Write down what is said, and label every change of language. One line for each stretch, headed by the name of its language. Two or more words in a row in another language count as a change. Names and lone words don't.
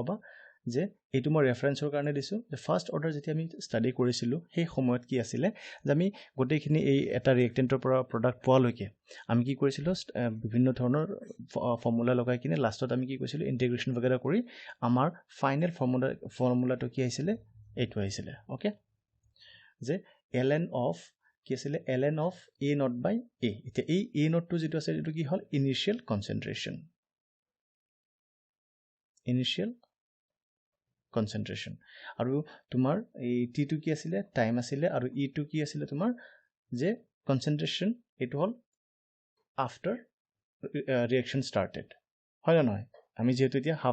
Assamese: পাবা যে এইটো মই ৰেফাৰেন্সৰ কাৰণে দিছো যে
English: first order
Assamese: যেতিয়া আমি ষ্টাডি কৰিছিলো সেই সময়ত কি আছিল যে আমি গোটেইখিনি এই এটা ৰিয়েক্টেন্টৰ পৰা প্ৰডাক্ট পোৱালৈকে আমি কি কৰিছিলো বিভিন্ন ধৰণৰ ফৰ্মুলা লগাই কিনে লাষ্টত আমি কি কৰিছিলো ইন্টিগ্ৰেশন वगैरह কৰি আমাৰ ফাইনাল ফৰ্মুলাটো কি আহিছিল এইটো আহিছিল ওকে যে
English: ln of
Assamese: কি আছিল
English: ln of a naught by a
Assamese: এতিয়া এই
English: a naught
Assamese: টো যেটো আছে এটো কি হল
English: initial concentration
Assamese: আৰু তোমাৰ এই t টো কি আছিল টাইম আছিল আৰু e টো কি আছিল তোমাৰ যে কনসেন্ট্রেশন এটো হল
English: after reaction started
Assamese: হয় না নহয় আমি যেহেতু এতিয়া হাফ